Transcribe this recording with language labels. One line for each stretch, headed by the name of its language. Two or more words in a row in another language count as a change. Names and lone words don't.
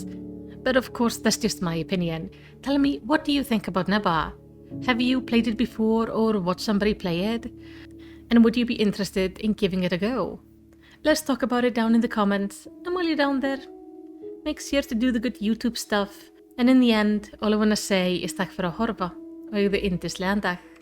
English: But of course that's just my opinion. Tell me, what do you think about Neva? Have you played it before or watched somebody play it? And would you be interested in giving it a go? Let's talk about it down in the comments, and while you're down there, make sure to do the good YouTube stuff. And in the end, all I wanna say is
Icelandic: takk fyrir að horfa og eigðu yndislegan dag.